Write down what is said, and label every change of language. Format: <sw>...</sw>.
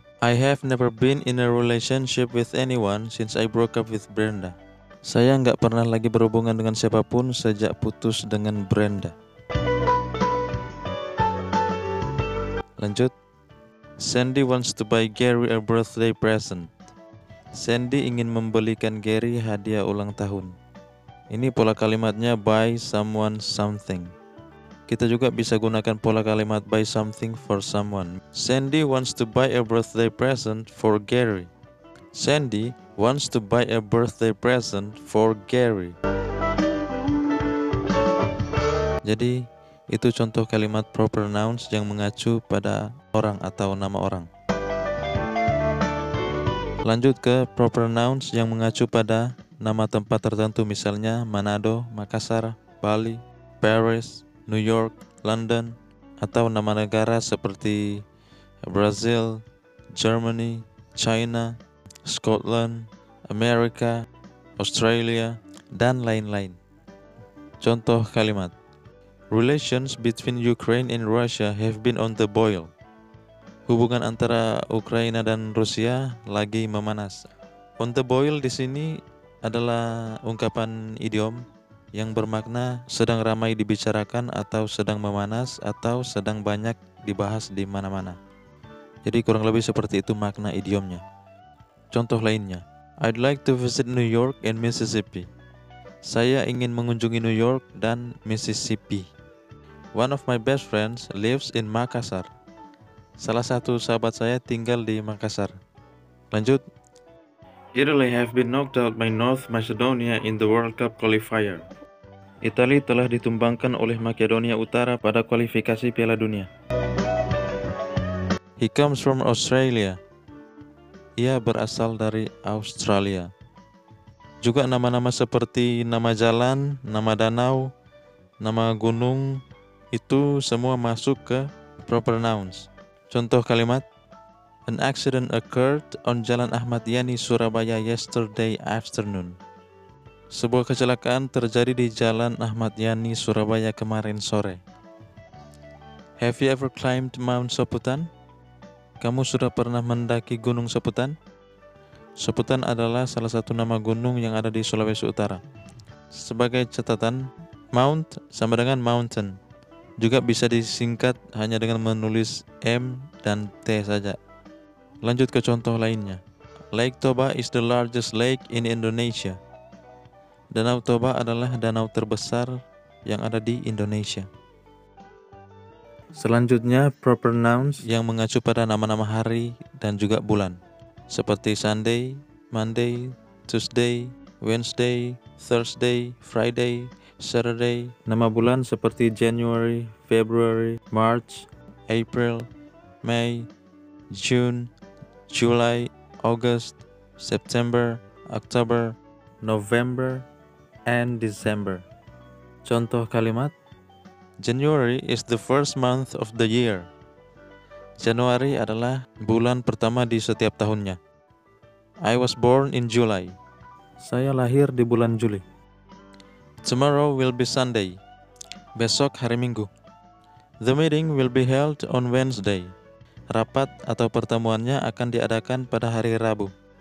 <en>I have never been in a relationship with anyone since I broke up with Brenda.</en> <id>Saya nggak pernah lagi berhubungan dengan siapapun sejak putus dengan Brenda. Lanjut.</id> <en>Sandy wants to buy Gary a birthday present.</en> <id>Sandy ingin membelikan Gary hadiah ulang tahun. Ini pola kalimatnya</id> <en>buy someone something.</en> <id>Kita juga bisa gunakan pola kalimat</id> <en>buy something for someone. Sandy wants to buy a birthday present for Gary. Sandy wants to buy a birthday present for Gary.</en> <id>Jadi, itu contoh kalimat proper nouns yang mengacu pada orang atau nama orang. Lanjut ke proper nouns yang mengacu pada nama tempat tertentu, misalnya Manado, Makassar, Bali, Paris, New York, London, atau nama negara seperti Brazil, Germany, China, Scotland, Amerika, Australia, dan lain-lain. Contoh kalimat:</id> <en>Relations between Ukraine and Russia have been on the boil.</en> <id>Hubungan antara Ukraina dan Rusia lagi memanas.</id> <en>On the boil</en> <id>di sini adalah ungkapan idiom yang bermakna sedang ramai dibicarakan atau sedang memanas atau sedang banyak dibahas di mana-mana. Jadi kurang lebih seperti itu makna idiomnya. Contoh lainnya,</id> <en>I'd like to visit New York and Mississippi.</en> <id>Saya ingin mengunjungi New York dan Mississippi.</id> <en>One of my best friends lives in Makassar.</en> <id>Salah satu sahabat saya tinggal di Makassar. Lanjut.</id> <en>Italy have been knocked out by North Macedonia in the World Cup qualifier.</en> <id>Italia telah ditumbangkan oleh Makedonia Utara pada kualifikasi Piala Dunia.</id> <en>He comes from Australia.</en> <id>Ia berasal dari Australia. Juga nama-nama seperti nama jalan, nama danau, nama gunung, itu semua masuk ke proper nouns. Contoh kalimat,</id> <en>An accident occurred on Jalan Ahmad Yani, Surabaya yesterday afternoon.</en> <id>Sebuah kecelakaan terjadi di Jalan Ahmad Yani, Surabaya kemarin sore.</id> <en>Have you ever climbed Mount Soputan?</en> <id>Kamu sudah pernah mendaki Gunung Soputan? Soputan adalah salah satu nama gunung yang ada di Sulawesi Utara. Sebagai catatan, Mount sama dengan mountain. Juga bisa disingkat hanya dengan menulis M dan T saja. Lanjut ke contoh lainnya.</id> <en>Lake Toba is the largest lake in Indonesia.</en> <id>Danau Toba adalah danau terbesar yang ada di Indonesia. Selanjutnya, proper nouns yang mengacu pada nama-nama hari dan juga bulan.</id> <en>Seperti Sunday, Monday, Tuesday, Wednesday, Thursday, Friday, Saturday.</en> <id>Nama bulan seperti</id> <en>January, February, March, April, May, June, July, August, September, October, November, and December.</en> <id>Contoh kalimat,</id> <en>January is the first month of the year.</en> <id>Januari adalah bulan pertama di setiap tahunnya.</id> <en>I was born in July.</en> <id>Saya lahir di bulan Juli.</id> <en>Tomorrow will be Sunday.</en> <id>Besok hari Minggu.</id> <en>The meeting will be held on Wednesday.</en> <id>Rapat atau pertemuannya akan diadakan pada hari Rabu.</id>